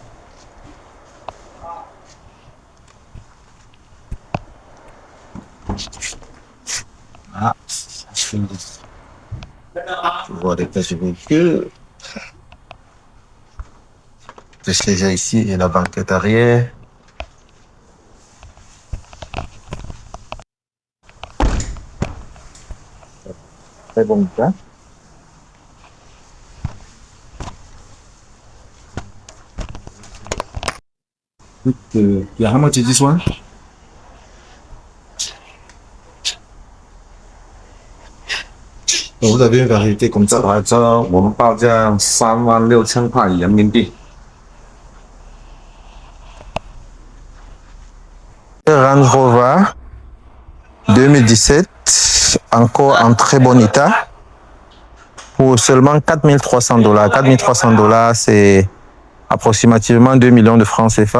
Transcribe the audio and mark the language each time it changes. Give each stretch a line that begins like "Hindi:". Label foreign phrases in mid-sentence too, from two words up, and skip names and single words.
French: Ah, je vois l'état du véhicule. Le siège ici et la banquette arrière. Très bon état.
English: How much is this one?
French: Vous avez une variété comme ça.
Chinese: 我们报价36000块人民币。
French: Range Rover 2017, encore en très bon état, pour seulement $4300. $4300, c'est approximativement 2 millions de francs CFA.